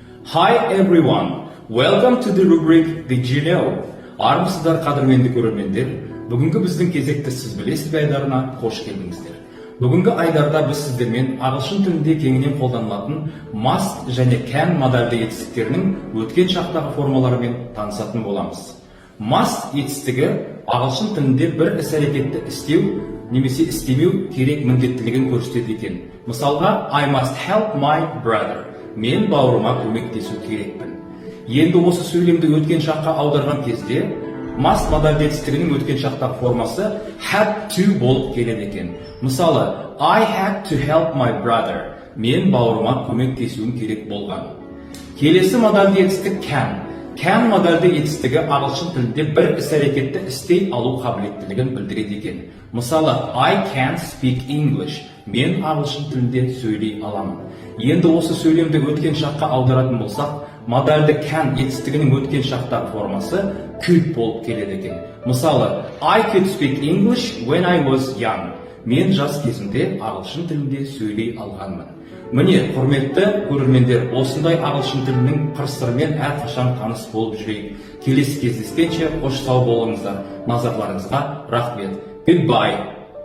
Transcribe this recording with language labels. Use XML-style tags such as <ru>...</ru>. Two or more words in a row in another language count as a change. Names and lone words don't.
<en>Hi everyone, welcome to the rubric Did you know?</en> <kk>Армысыздар қадірменді көрермендер, бүгінгі біздің кезекті сіз білесіз бе айдарына қош келдіңіздер. Бүгінгі айдарда біз сіздермен ағылшын тілінде кеңінен қолданылатын must және can модальді етістіктерінің өткен шақтағы формаларымен танысатын боламыз. Must етістігі ағылшын тілінде бір іс-әрекетті істеу немесе істемеу керек міндеттілігін көрсетеді екен. Мысалға,</kk> <en>I must help my brother.</en> <kk>Мен бауырыма көмектесу керекпін. Енді осы сөйлемді өткен шаққа аударған кезде, must модальді етістігінің өткен шақтағы формасы</kk> <en>had to</en> <kk>болып келеді екен. Мысалы,</kk> <en>I had to help my brother.</en> <kk>Мен бауырыма көмектесуім керек болған. Келесі модальді етістік can. Can модальді етістігі ағылшын тілінде бір іс-әрекетті істей алу қабілеттілігін білдіреді екен. Мысалы,</kk> <en>I can speak English.</en> <kk>Мен ағылшын тілінде сөйлей аламын. Енді осы сөйлемді өткен шаққа аударатын болсақ, модальді can етістігінің өткен шақтағы формасы could болып келеді екен. Мысалы,</kk> <en>I could speak English when I was young.</en> <kk>Мен жас кезімде ағылшын тілінде сөйлей алғанмын. Міне, құрметті көрермендер, осындай ағылшын тілінің қыр-сырымен әрқашан таныс болып жүрейік. Келесі кездескенше қош сау болыңыздар. Назарларыңызға рахмет.</kk> <en>Goodbye.</en>